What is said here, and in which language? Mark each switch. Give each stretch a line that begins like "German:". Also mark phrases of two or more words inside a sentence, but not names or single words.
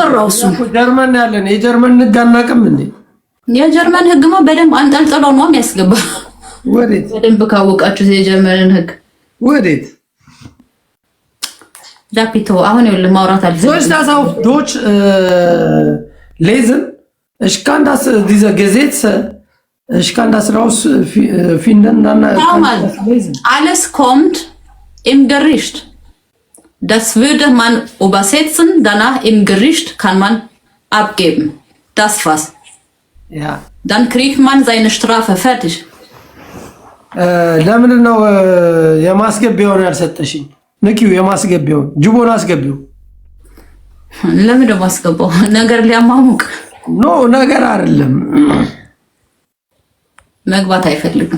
Amharic: ጀርመን ያለን የጀርመን ህግ አናውቅም እንዴ? የጀርመን ህግማ በደንብ አንጠልጥሎ ነው የሚያስገባ። ወዴት? በደንብ ካወቃችሁ የጀርመንን ህግ ወዴት? ጃፒቶ አሁን ይኸውልህ ማውራት አልፈልግም። ሶስት ታሳው ዶች ሌዝን
German: ich kann das diese Gesetze ich kann das raus finden dann alles kommt im Gericht. Das würde man übersetzen, danach im Gericht kann man abgeben. Das was. Ja. Dann kriegt man seine Strafe fertig.
Amharic: ለምን ነው የማስገቢያውን ያልሰጠሽኝ? ንኪው የማስገቢያውን ጅቦን አስገቢው። ለምን ነው ማስገባው? ነገር ሊያማሙቅ ኖ ነገር አይደለም። መግባት አይፈልግም።